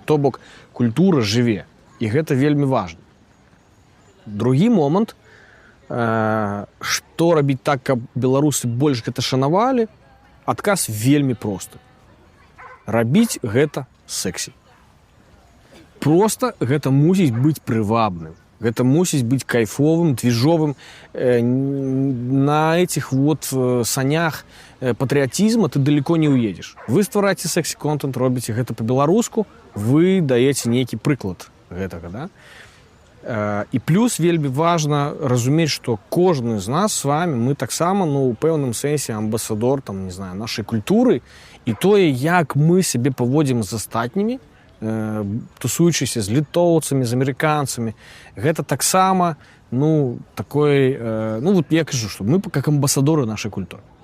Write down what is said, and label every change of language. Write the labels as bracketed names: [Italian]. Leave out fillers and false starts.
[Belarusian] То бок культура жыве, і гэта вельмі важна. Другі момант, што рабіць так, каб беларусы больш гэта шанавалі, адказ вельмі просты. Рабіць гэта сэксі. Проста гэта мусіць быць прывабным. Гэта мусіць быць кайфовым, движовым. [Russian] На этих вот санях патрыятизма ты далеко не уедешь. [Belarusian] Вы ствараеце секси-контент, робіце гэта па-беларуску, вы даеце нейкі прыклад гэтага, да? І плюс вельмі важна разумець, што кожны з нас з вами, мы таксама, у пэўным сэнсе амбасадор, там, не знаю, нашай культуры, і тое, як мы сябе паводзім з астатнімі, тусуючыся з літоўцамі, з амерыканцамі, гэта таксама, такой, вот я кажу, што мы как амбасадоры нашай культуры.